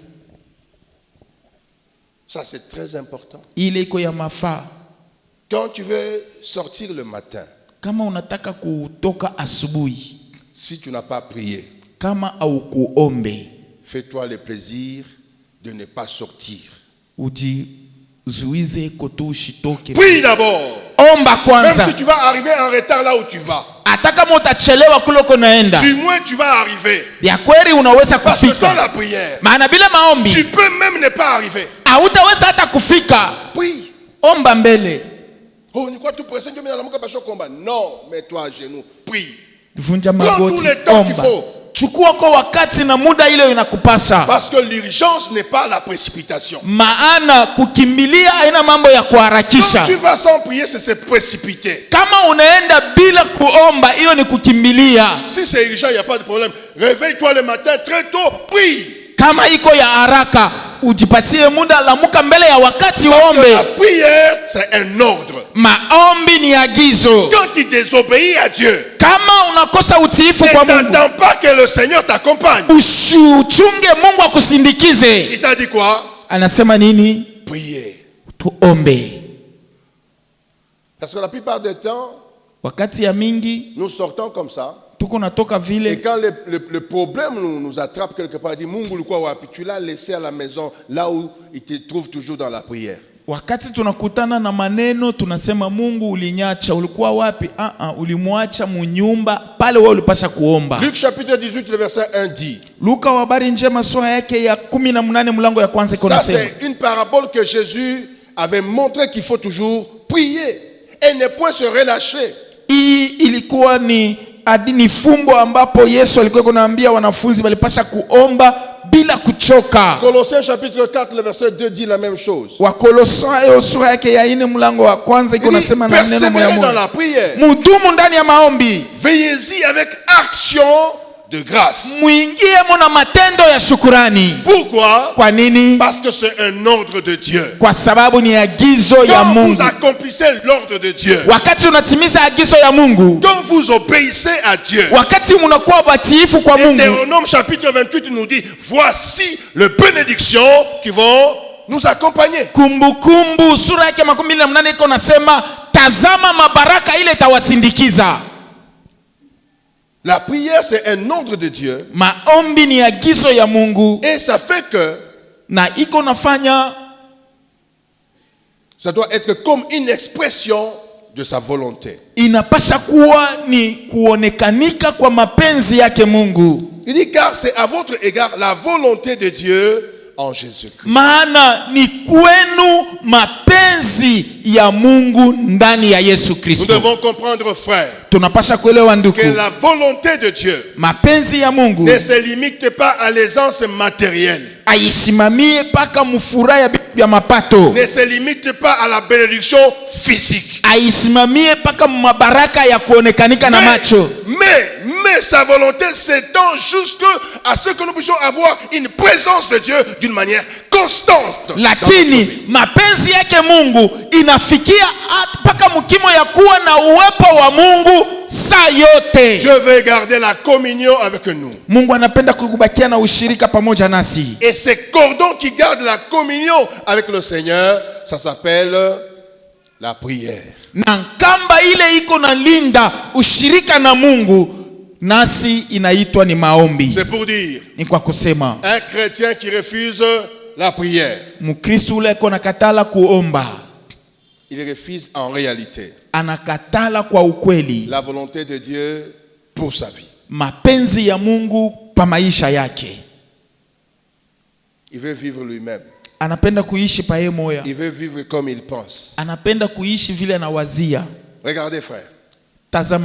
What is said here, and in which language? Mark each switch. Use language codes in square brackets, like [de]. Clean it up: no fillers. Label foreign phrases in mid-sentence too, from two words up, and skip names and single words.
[fr] Ça c'est très important. [sw] Ile iko ya mafaa. [fr] Quand tu veux sortir le matin, [sw] kama unataka kutoka asubuhi, [fr] si tu n'as pas prié, [sw] kama au kuombe, [fr] fais-toi le plaisir de ne pas sortir. [sw] Ujizuize kotu ushitoke. [fr] Prie d'abord. [sw] Omba kwanza. [fr] Même si tu vas arriver en retard là où tu vas. [sw] Hata kama utachelewa kuloko naenda. [fr] Du moins tu vas arriver. [sw] Ya kweli unaweza kufika. [fr] Parce que sans la prière, [sw] maana bila maombi, [fr] tu peux même ne pas arriver. [sw] Hautaweza hata kufika. [fr] Prie. [sw] Omba mbele. [fr] Oh, ni quoi tout pressé Dieu m'a pas combat. Non, mets-toi à genoux, prie. [sw] Vunja magoti. [fr] Prends tout le temps qu'il faut. [sw] Chukua kwa wakati na muda ile inakupasa. [fr] Parce que l'urgence n'est pas la précipitation. [sw] Maana kukimbilia haina mambo ya kuharakisha. [fr] Quand tu vas sans prier, c'est se précipiter. [sw] Kama unaenda bila kuomba, hiyo ni kukimbilia. [fr] Si c'est urgent, il n'y a pas de problème. Réveille-toi le matin très tôt, prie. [sw] Kama iko ya haraka, ujipatie muda, lamuka mbele ya wakati [fr] Parce que [sw] uombe. [fr] la prière, c'est un ordre. [sw] Maombi ni agizo. [fr] Quand tu désobéis à Dieu, [sw] Kama unakosa utiifu [fr] ne [sw] kwa Mungu, [fr] t'attends pas que le Seigneur t'accompagne. [sw] uchunge Mungu akusindikize. [fr] Il t'a dit quoi? [sw] Anasema nini? [fr] Priez. [sw] Tuombe. [fr] Parce que la plupart du temps, [sw] Wakati ya mingi [fr] nous sortons comme ça. [sw] tuko natoka [fr] Et [sw] vile, [fr] quand le problème nous attrape quelque part, dit [sw] Mungu ulikuwa wapi? [fr] Tu l'as laissé à la maison, là où il te trouve toujours dans la prière. [sw] wakati tunakutana na maneno tunasema Mungu ulinyacha, ulikuwa wapi? Ulimwacha munyumba pale wewe ulipasha kuomba. [fr] Luc chapitre 18, le verset 1 dit. [sw] Luka wa habari njema sura yake ya 18 mlango ya kwanza iko [fr] Ça [sw] nasema. [fr] c'est une parabole que Jésus avait montré qu'il faut toujours prier et ne point se relâcher. [sw] Hii ilikuwa ni fumbo ambapo Yesu alikuwa kunaambia wanafunzi walipasha kuomba bila kuchoka. [fr] Colossiens chapitre 4, le verset 2 dit la même chose. [sw] Wakolosai sura yake ya 4 mlango wa kwanza iko [fr] Il dit, [sw] nasema na neno [fr] persévérez dans [sw] moja. [fr] la prière. [sw] Mudumu ndani ya maombi. [fr] Veillez-y avec action de grâce. [sw] Muingie mona matendo ya shukurani. [fr] Pourquoi? [sw] Kwa nini? [fr] Parce que c'est un ordre de Dieu. [sw] Kwa sababu ni agizo ya [fr] Quand [sw] Mungu. [fr] vous accomplissez l'ordre de Dieu, [sw] Wakati unatimiza agizo ya Mungu, [fr] quand vous obéissez à Dieu, [sw] wakati mnakuwa batiifu kwa Mungu, [fr] Deutéronome chapitre 28 nous dit, voici les bénédictions qui vont nous accompagner. [sw] Kumbukumbu sura yake 28 iko nasema, tazama mabaraka ile itawasindikiza. [fr] La prière, c'est un ordre de Dieu. [sw] Maombi ni agizo ya Mungu, [fr] Et ça fait que [sw] na iko nafanya [fr] ça doit être comme une expression de sa volonté. [sw] inapasha kuwa ni kuonekanika kwa mapenzi yake Mungu. [fr] Il dit, car c'est à votre égard la volonté de Dieu en Jésus-Christ. [sw] Maana ni kwenu mapenzi ya Mungu ndani ya Yesu [fr] Nous [sw] Kristo. [fr] devons comprendre, frère, [sw] Tunapasha kuelewa ndugu, [fr] que la volonté de Dieu [sw] mapenzi ya Mungu [fr] ne se limite pas à l'aisance matérielle, [sw] aisimamie paka mufuraha ya mapato, [fr] ne se limite pas à la bénédiction physique. [sw] aisimamie paka mabaraka ya kuonekanika na macho, [fr] Mais sa volonté s'étend jusqu'à ce que nous puissions avoir une présence de Dieu d'une manière constante. dans notre [sw] lakini [fr] vie. [sw] mapenzi yake Mungu inafikia paka mkimo ya kuwa na uwepo wa Mungu saa yote. [fr] Dieu veut garder la communion avec nous. [sw] Mungu anapenda kukubakia na ushirika pamoja nasi. [fr] Et ces cordons qui gardent la communion avec le Seigneur, ça s'appelle la prière. [sw] Na kamba ile iko na linda ushirika na Mungu nasi inaitwa ni maombi. [fr] C'est pour dire, [sw] Ni kwa kusema [fr] un chrétien qui refuse la prière, [sw] Mkristo ule iko nakatala kuomba, [fr] il refuse en réalité [sw] anakatala kwa ukweli [fr] la volonté de Dieu pour sa vie. [sw] mapenzi ya Mungu pa maisha yake. [fr] Il veut vivre lui-même. [sw] Anapenda kuishi pa yeye moya, [fr] Il veut vivre comme il pense. [sw] anapenda kuishi vile anawazia. [fr] Regardez, frère, [sw] Tazama